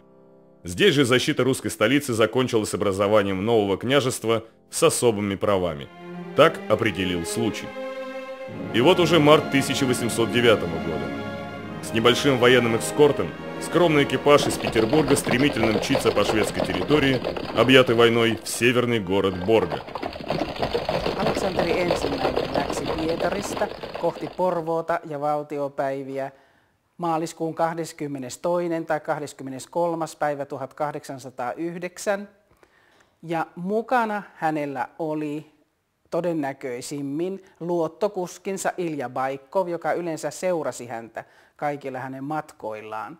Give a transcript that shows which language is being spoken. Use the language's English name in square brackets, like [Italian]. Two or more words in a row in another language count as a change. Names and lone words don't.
[Russian] Здесь же защита русской столицы закончилась образованием нового княжества с особыми правами. Так определил случай. И вот уже март 1809 года. С небольшим военным эскортом скромный экипаж из Петербурга стремительно мчится по шведской территории, объятой войной, в северный город Борга. [Finnish] Aleksanteri I läksi Pietarista kohti Porvoota ja valtiopäiviä maaliskuun 22. tai 23. päivä 1809. Ja mukana hänellä oli todennäköisimmin luottokuskinsa Ilja Baikkov, joka yleensä seurasi häntä kaikilla hänen matkoillaan.